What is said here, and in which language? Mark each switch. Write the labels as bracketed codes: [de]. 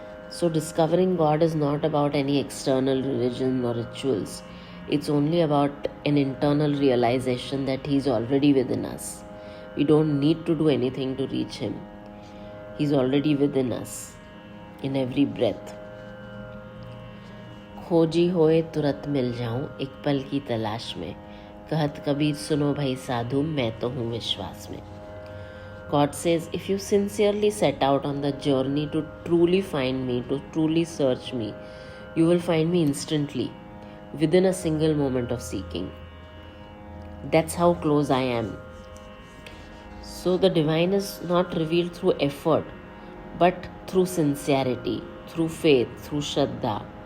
[en] So discovering God is not about any external religion or rituals. It's only about an internal realization that He's already within us. We don't need to do anything to reach Him. He's already within us in every breath. [hi] खोजी होए तुरंत मिल जाऊं एक पल की तलाश में, कहत कबीर सुनो भाई साधु मैं तो हूँ विश्वास में. [en] God says, if you sincerely set out on the journey to truly find me, to truly search me, you will find me instantly, within a single moment of seeking. That's how close I am. So the divine is not revealed through effort, but through sincerity, through faith, through Shraddha.